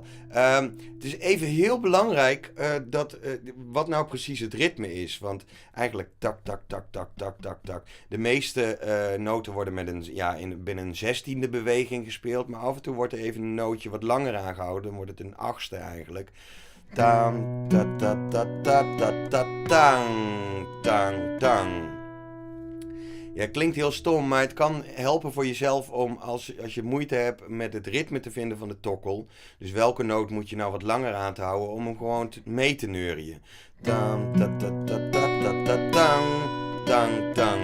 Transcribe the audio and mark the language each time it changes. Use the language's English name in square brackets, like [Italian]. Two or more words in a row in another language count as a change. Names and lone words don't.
[Dutch] Het is even heel belangrijk wat nou precies het ritme is. Want eigenlijk tak, tak, tak, tak, tak, tak, tak. De meeste noten worden met binnen een 16e beweging gespeeld. Maar af en toe wordt er even een nootje wat langer aangehouden. Dan wordt het een 8e eigenlijk. Tang, ta, ta, ta, ta, ta, ta, tang, tang, tang. Ja, klinkt heel stom, maar het kan helpen voor jezelf om als je moeite hebt met het ritme te vinden van de tokkel. Dus welke noot moet je nou wat langer aan te houden om hem gewoon mee te neurien. Tang, ta ta ta ta ta ta tang, tang, tang.